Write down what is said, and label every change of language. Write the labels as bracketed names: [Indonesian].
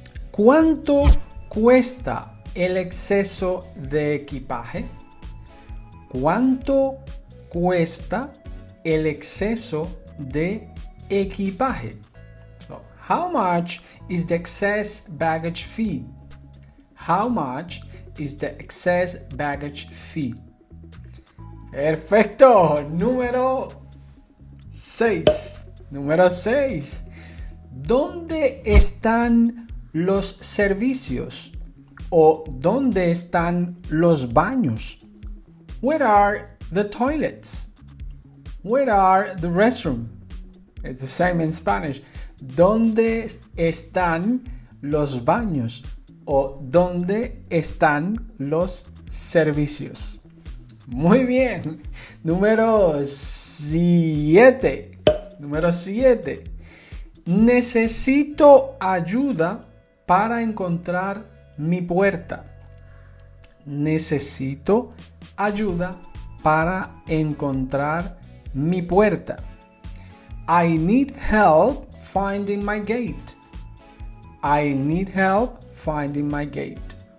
[Spanish] ¿Cuánto cuesta el exceso de equipaje? ¿Cuánto cuesta el exceso de equipaje? [English] So, how much is the excess baggage fee? How much is the excess baggage fee? [Spanish] Perfecto. Número 6. Número 6. ¿Dónde están los servicios? ¿O dónde están los baños? [English] Where are the toilets? Where are the restrooms? It's the same in Spanish. [Spanish] ¿Dónde están los baños? ¿O dónde están los servicios? Muy bien. Número 7. Número 7. Necesito ayuda para encontrar mi puerta. Necesito ayuda para encontrar mi puerta. [English] I need help finding my gate. I need help finding my gate.